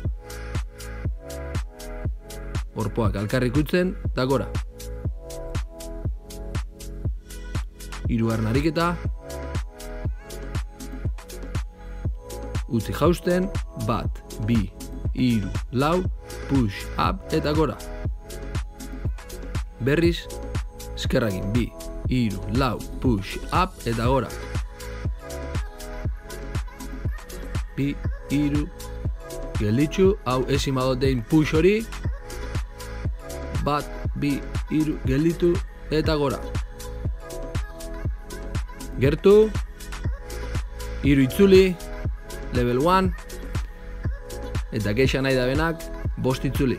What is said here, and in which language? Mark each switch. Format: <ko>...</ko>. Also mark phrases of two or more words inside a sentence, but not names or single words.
<eu>Orpoak alkarri ikutzen, eta gora. Hirugarren ariketa. Utzi jausten, bat, bi, hiru, lau,</eu> <en>push, up,</en> <eu>eta gora. Berriz, eskerrakin, bi, hiru, lau,</eu> <en>push, up,</en> <eu>eta gora. Bi, hiru, gelditzu, hau ezin badotein push hori. Bat, bi, hiru, gelditu, eta gora. Gertu, hiru itzuli, level 1, eta keixa nahi da benak, 5 itzuli.</eu>